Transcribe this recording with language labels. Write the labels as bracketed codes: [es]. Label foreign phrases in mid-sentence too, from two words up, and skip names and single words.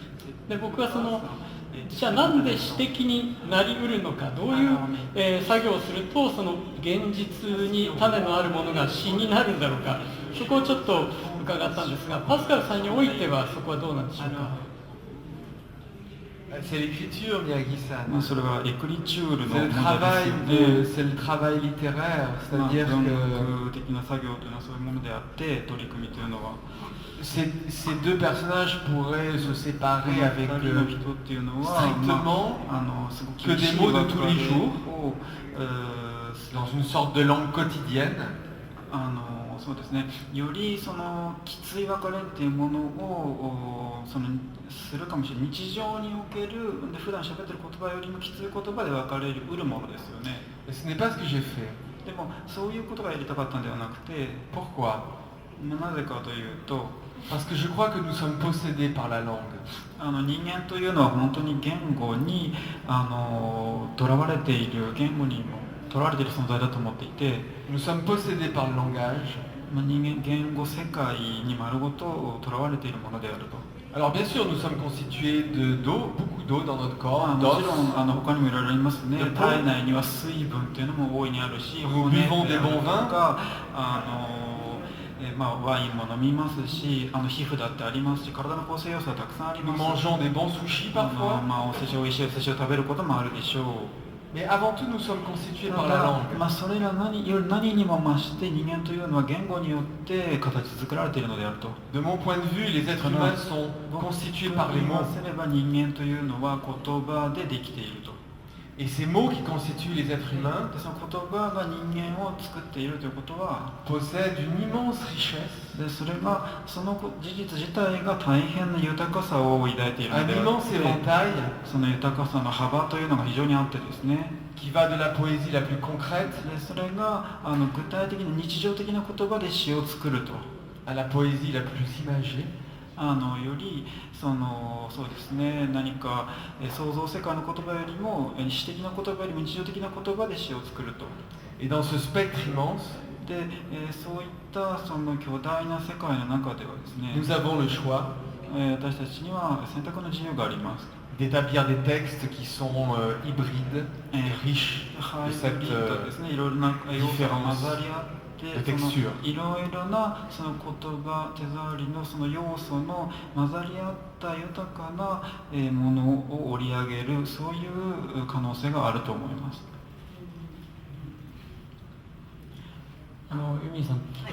[ja] で僕はじゃあなんで詩的になりうるのか、どういう、作業をするとその現実に種のあるものが詩になるんだろうか、そこをちょっと伺ったんですが、パスカルさんにおいてはそこはどうなんでしょうか。 [fr] C'est l'écriture, Miyagi-san. [ja] まあそれはエクリチュールの [fr] C'est [ja] 問 [fr] le [ja] 題 [fr] travail, [ja] ですよね。 [fr] c'est le travail littéraire, [ja] まあ [fr] c'est-à-dire [ja] 文 [fr] que [ja] 学的な作業というのはそういうものであって、取り組みというのは [fr] ces deux personnages pourraient se séparer avec [ja] 二人の人っていうのは、 [fr] strictement [ja] すごく [fr] que [ja] 厳し [fr] des [ja] い [fr] mots de [ja] 別 [fr] tous [ja] れ [fr] les jours, [ja] を [fr] dans une sorte de langue quotidienne. [ja] そうですね、よりそのきつい別れっていうものをするかもしれない。日常におけるで普段喋ってる言葉よりもきつい言葉で別れるものですよね。 [fr] Et ce n'est pas ce que j'ai fait. [ja] でもそういうことがやりたかったんではなくて、 [fr] Pourquoi? [ja] なぜかというと、 [fr] Parce que je crois que nous sommes possédés par la langue. [ja] 人間というのは本当に言語にとらわれている、言語にもとらわれている存在だと思っていて、 [fr] Nous sommes possédés par le langage. [ja] 言語世界に丸ごととらわれているものであると。 [fr] Alors bien sûr, nous sommes constitués d'eau, beaucoup d'eau dans notre corps, [ja] もちろ [fr] d'os. [ja] ん他にもいろいろありますね。で体内には水分っていうのも大いにあるし、 [fr] Nous [ja] 骨 [fr] buvons [ja] で [fr] des [ja] ある [fr] bons [ja] と [fr] vins. [ja] かワインも飲みますし、皮膚だってありますし、体の構成要素はたくさんあり [fr] Nous [ja] ます。 [fr] mangeons des bons sushis parfois. [ja] お寿司、おいしいお寿司を食べることもあるでしょう。 [fr] Mais avant tout, nous sommes constitués [ja] た [fr] par la [ja] だ [fr] langue. [ja] それらより何にも増して人間というのは言語によって形作られているのであると。 [fr] De mon point de vue, les êtres humains sont constitués par les [ja] 言 [fr] mots. [ja] わせれば人間というのは言葉でできていると。 [fr] Et ces mots qui constituent les êtres humains [ja] でその言葉が人間を作っているということは、 [fr] possèdent une immense richesse, [ja] でそれがその事実自体が大変な豊かさを抱いているの [fr] un [ja] であ [fr] immense [ja] って、 [fr] éventail [ja] その豊かさの幅というのが非常にあってですね。 [fr] qui va de la poésie la plus concrète [ja] でそれが具体的な日常的な言葉で詩を作ると。 [fr] à la poésie la plus imagée. [ja] よりそうですね、何か創造世界の言葉よりも詩的な言葉よりも日常的な言葉で詩を作ると。 [fr] Et dans ce spectre immense, [ja] で、そういったその巨大な世界の中ではですね、 [fr] nous avons le choix [ja] 私たちには選択の自由があります。 [fr] d'établir des textes qui sont hybrides et riches [ja] ハ [fr] de [ja] イ [fr] cette [ja] ブリッドですね、いろいろな要素が混ざり合って、 [fr] de texture. [ja] いろいろなその言葉、手触りのその要素の混ざり合った豊かなものを織り上げる、そういう可能性があると思います。ユミさん、はい、